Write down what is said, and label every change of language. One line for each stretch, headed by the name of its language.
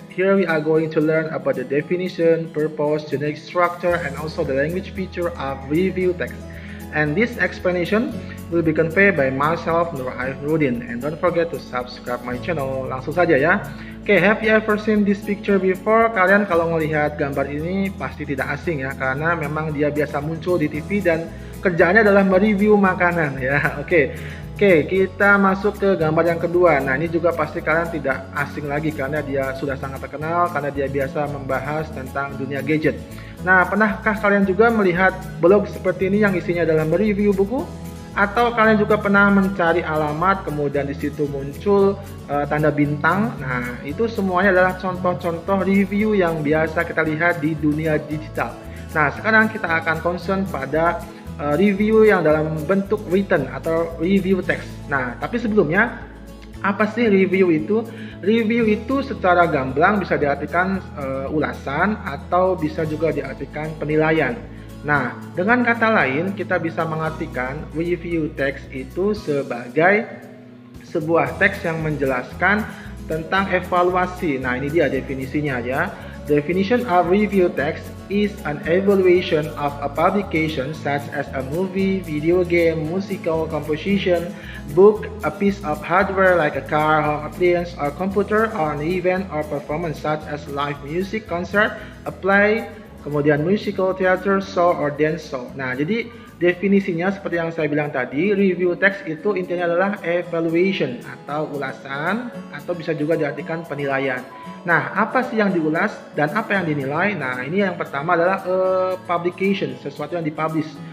English: Here we are going to learn about the definition, purpose, generic structure, and also the language feature of review text. And this explanation will be conveyed by myself, Nur Arif Rudin. And don't forget to subscribe my channel.
Indonesian: Langsung saja ya.
English: Oke, have you ever seen this picture before?
Indonesian: Kalian kalau melihat gambar ini pasti tidak asing ya, karena memang dia biasa muncul di TV dan kerjanya adalah mereview makanan ya. Oke, kita masuk ke gambar yang kedua. Nah, ini juga pasti kalian tidak asing lagi karena dia sudah sangat terkenal, karena dia biasa membahas tentang dunia gadget. Nah, pernahkah kalian juga melihat blog seperti ini yang isinya adalah mereview buku? Atau kalian juga pernah mencari alamat, kemudian di situ muncul tanda bintang? Nah, itu semuanya adalah contoh-contoh review yang biasa kita lihat di dunia digital. Nah, sekarang kita akan concern pada review yang dalam bentuk written atau review text. Nah, tapi sebelumnya, apa sih review itu? Review itu secara gamblang bisa diartikan ulasan atau bisa juga diartikan penilaian. Nah, dengan kata lain kita bisa mengartikan review text itu sebagai sebuah teks yang menjelaskan tentang evaluasi. Nah, ini dia definisinya ya.
English: Definition of review text is an evaluation of a publication such as a movie, video game, musical composition, book, a piece of hardware like a car, home appliance, or computer, or an event or performance such as live music, concert, a play, kemudian musical, theater, show, or dance show.
Indonesian: Nah, jadi definisinya seperti yang saya bilang tadi, review text itu intinya adalah evaluation atau ulasan, atau bisa juga diartikan penilaian. Nah, apa sih yang diulas dan apa yang dinilai? Nah, ini yang pertama adalah publication, sesuatu yang dipublish.